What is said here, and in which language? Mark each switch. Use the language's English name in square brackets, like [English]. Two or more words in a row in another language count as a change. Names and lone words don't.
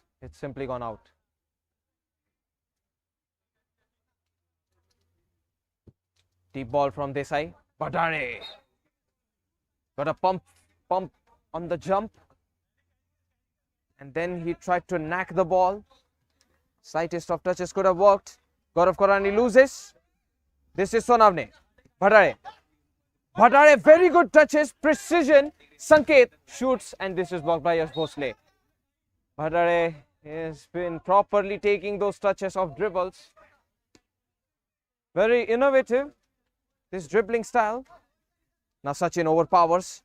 [English] It's simply gone out. Deep ball from Desai. Bhattare. Got a pump on the jump. And then he tried to knack the ball. Slightest of touches could have worked. Gaurav Korani loses. This is Sonavne. Bhattare. Bhattare, very good touches, precision. Sanket shoots, and this is blocked by Yash Bhosle. Bhattare has been properly taking those touches of dribbles. Very innovative, this dribbling style. Now Sachin overpowers.